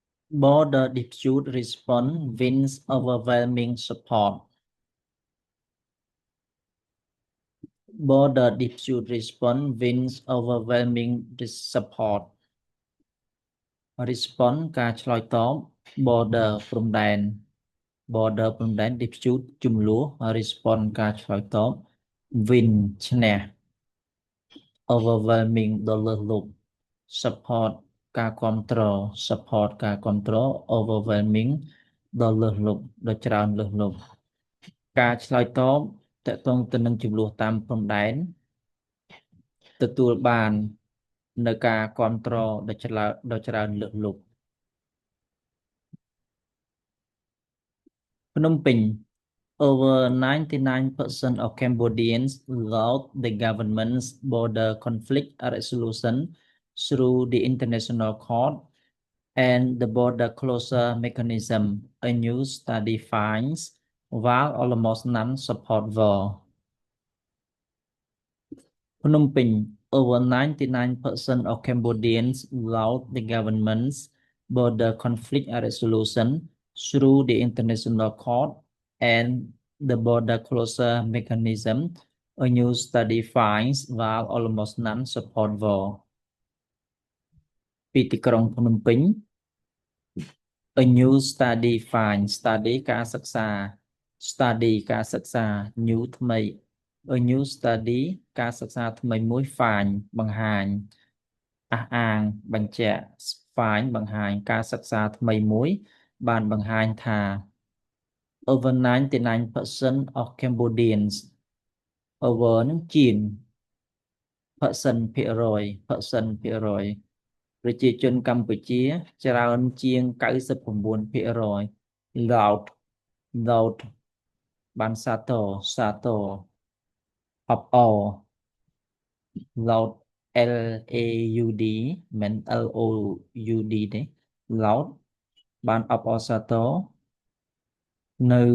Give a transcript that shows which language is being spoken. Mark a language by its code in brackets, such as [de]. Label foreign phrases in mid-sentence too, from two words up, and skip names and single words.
[en] Border dispute response wins overwhelming support. Border dispute response wins overwhelming support. Response ការឆ្លើយតប border ព្រំដែន border ព្រំដែន dispute ជំលោះ response ការឆ្លើយតប win ឈ្នះ overwhelming [km] ដ៏លើសលប់ support ការគាំទ្រ support ការគាំទ្រ overwhelming ដ៏លើសលប់ដ៏ច្រើនលើសលប់ការឆ្លើយតបតកតងទៅនឹងចំនួនតាមព្រំដែនទទួលបាននៅការគាំទ្រដ៏ច្រើនលើសលប់ [en] ភ្នំពេញ Over 99% of Cambodians laud the government's border conflict resolution through the International Court and the border closure mechanism. A new study finds while almost none support war. Phnom Penh, over 99% of Cambodians laud the government's border conflict resolution through the International Court and the border closure mechanism. A new study finds while almost none support war. [km] ពីទីក្រុងភ្នំពេញ [en] A new study finds study ការសិក្សា study ការសិក្សា new ថ្មី A new study [km] ការសិក្សាថ្មីមួយ find បង្ហាញអះអាងបញ្ជាក់ find បង្ហាញការសិ ក្សាថ្មីមួយបានបង្ហាញថា [en] over 99% of Cambodians [km] over នឹង ជាង percent ភាគរយ percent ភាគរយប្រជាជនកម្ពុជាច្រើនជាង 99% [en] laud laud [km] បានសាទរអបអរ [en] laud LAUD [km] មិន LOUD ទេ laud បានអបអរសាទរនៅ